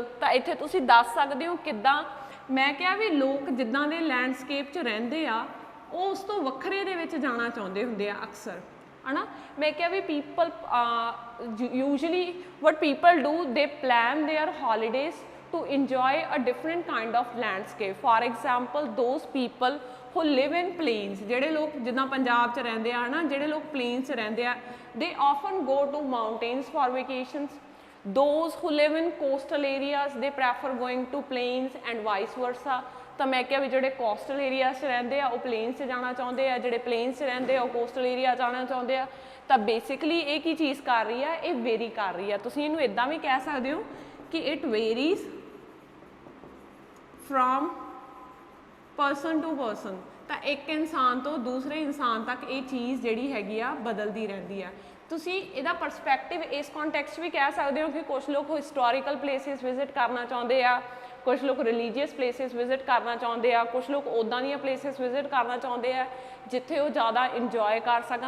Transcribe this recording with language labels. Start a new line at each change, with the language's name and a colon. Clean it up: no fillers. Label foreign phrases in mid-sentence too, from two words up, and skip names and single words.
Punjabi: ਤਾਂ ਇੱਥੇ ਤੁਸੀਂ ਦੱਸ ਸਕਦੇ ਹੋ ਕਿੱਦਾਂ। ਮੈਂ ਕਿਹਾ ਵੀ ਲੋਕ ਜਿੱਦਾਂ ਦੇ ਲੈਂਡਸਕੇਪ 'ਚ ਰਹਿੰਦੇ ਆ ਉਹ ਉਸ ਤੋਂ ਵੱਖਰੇ ਦੇ ਵਿੱਚ ਜਾਣਾ ਚਾਹੁੰਦੇ ਹੁੰਦੇ ਆ ਅਕਸਰ, ਹੈ ਨਾ। ਮੈਂ ਕਿਹਾ ਵੀ
English: people usually what people do they plan their holidays to enjoy a different kind of landscape। For example, those people who live in plains,
Punjabi: ਜਿਹੜੇ ਲੋਕ ਜਿੱਦਾਂ ਪੰਜਾਬ 'ਚ ਰਹਿੰਦੇ ਆ, ਹੈ ਨਾ, ਜਿਹੜੇ ਲੋਕ plains 'ਚ ਰਹਿੰਦੇ ਆ,
English: they often go to mountains for vacations। Those who live in coastal areas, they prefer going to plains and vice versa।
Punjabi: ਤਾਂ ਮੈਂ ਕਿਹਾ ਵੀ ਜਿਹੜੇ
English: coastal areas
Punjabi: 'ਚ ਰਹਿੰਦੇ ਆ ਉਹ ਪਲੇਨਸ 'ਚ ਜਾਣਾ ਚਾਹੁੰਦੇ ਆ, ਜਿਹੜੇ ਪਲੇਨਸ 'ਚ ਰਹਿੰਦੇ ਆ ਉਹ
English: coastal area
Punjabi: ਜਾਣਾ ਚਾਹੁੰਦੇ ਆ। ਤਾਂ ਬੇਸਿਕਲੀ ਇਹ ਕੀ ਚੀਜ਼ ਕਰ ਰਹੀ ਆ, ਇਹ ਵੇਰੀ ਕਰ ਰਹੀ ਆ। ਤੁਸੀਂ ਇਹਨੂੰ ਇੱਦਾਂ ਵੀ ਕਹਿ ਸਕਦੇ ਹੋ ਕਿ
English: it varies from person to person।
Punjabi: ਤਾਂ ਇੱਕ ਇਨਸਾਨ ਤੋਂ ਦੂਸਰੇ ਇਨਸਾਨ ਤੱਕ ਇਹ ਚੀਜ਼ ਜਿਹੜੀ ਹੈਗੀ ਆ ਬਦਲਦੀ ਰਹਿੰਦੀ ਆ। ਤੁਸੀਂ ਇਹਦਾ ਪਰਸਪੈਕਟਿਵ ਇਸ ਕੰਟੈਕਸਟ ਵੀ ਕਹਿ ਸਕਦੇ ਹੋ ਕਿ ਕੁਝ ਲੋਕ
English: historical places visit
Punjabi: ਕਰਨਾ ਚਾਹੁੰਦੇ ਆ, ਕੁਝ ਲੋਕ
English: religious places visit
Punjabi: ਕਰਨਾ ਚਾਹੁੰਦੇ ਆ, ਕੁਝ ਲੋਕ ਉੱਦਾਂ ਦੀਆਂ
English: places visit
Punjabi: ਕਰਨਾ ਚਾਹੁੰਦੇ ਆ ਜਿੱਥੇ ਉਹ ਜ਼ਿਆਦਾ ਇੰਜੋਏ ਕਰ ਸਕਣ।